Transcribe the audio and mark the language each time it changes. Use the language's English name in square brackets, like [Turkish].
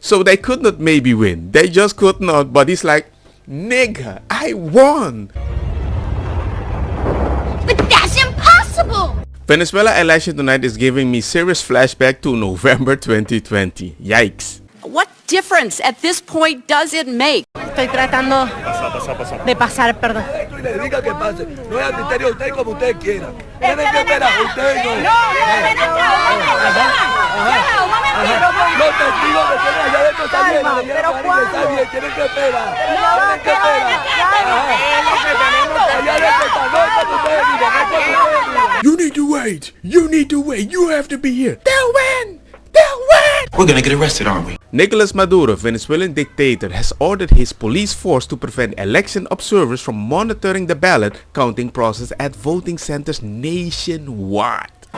[English] So they could not maybe win. They just could not, but he's like, nigga, I won. But that's impossible! Venezuela election tonight is giving me serious flashback to November 2020. Yikes. What difference at this point does it make? [Spanish] Estoy tratando de pasar, perdón. Le diga que pase. No es adulterio, usted como usted quiera. Tienen que esperar, usted no. Los testigos que tienen allá adentro están bien. Está bien, tienen que esperar. Tienen que esperar. Allá adentro están, no es cuando ustedes digan, no es cuando ustedes digan. [English] You need to wait. You need to wait. You have to be here. They'll win. They'll win. We're gonna get arrested, aren't we? Nicolas Maduro, Venezuelan dictator, has ordered his police force to prevent election observers from monitoring the ballot counting process at voting centers nationwide.